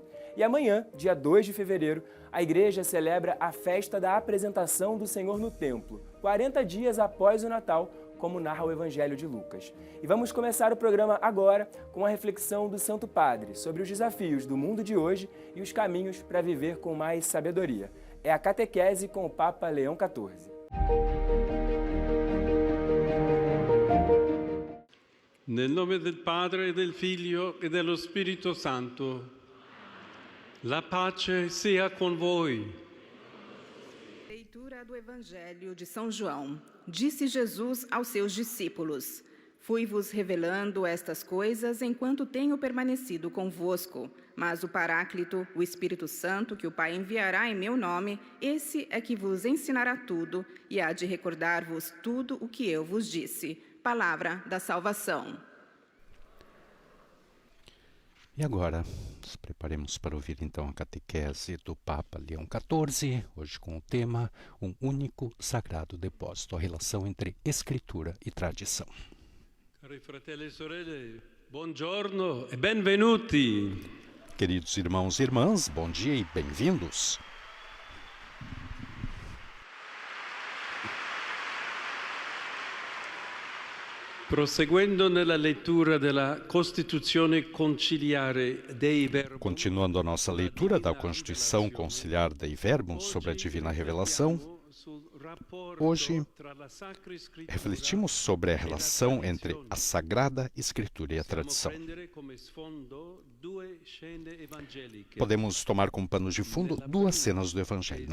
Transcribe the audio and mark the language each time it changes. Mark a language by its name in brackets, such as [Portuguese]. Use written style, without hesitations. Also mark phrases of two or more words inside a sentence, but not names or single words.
[Portuguese] E amanhã, dia 2 de fevereiro, a Igreja celebra a festa da apresentação do Senhor no Templo, 40 dias após o Natal, como narra o Evangelho de Lucas. E vamos começar o programa agora com a reflexão do Santo Padre sobre os desafios do mundo de hoje e os caminhos para viver com mais sabedoria. É a catequese com o Papa Leão XIV. [Italian] Nel nome del Padre, del Figlio e dello Spirito Santo, la pace sia con voi. [Portuguese] Leitura do Evangelho de São João. Disse Jesus aos seus discípulos: Fui-vos revelando estas coisas enquanto tenho permanecido convosco. Mas o Paráclito, o Espírito Santo, que o Pai enviará em meu nome, esse é que vos ensinará tudo e há de recordar-vos tudo o que eu vos disse. Palavra da salvação. E agora, nos preparemos para ouvir então a catequese do Papa Leão XIV, hoje com o tema Um único sagrado depósito, a relação entre escritura e tradição. [Italian] Cari fratelli e sorelle, buongiorno e benvenuti. [Portuguese] Queridos irmãos e irmãs, bom dia e bem-vindos. [Italian] Proseguendo nella lettura della Costituzione Conciliare Dei Verbum. [Portuguese] Continuando a nossa leitura da Constituição Conciliar Dei Verbum sobre a Divina Revelação, hoje refletimos sobre a relação entre a Sagrada Escritura e a tradição. Podemos tomar como pano de fundo duas cenas do Evangelho.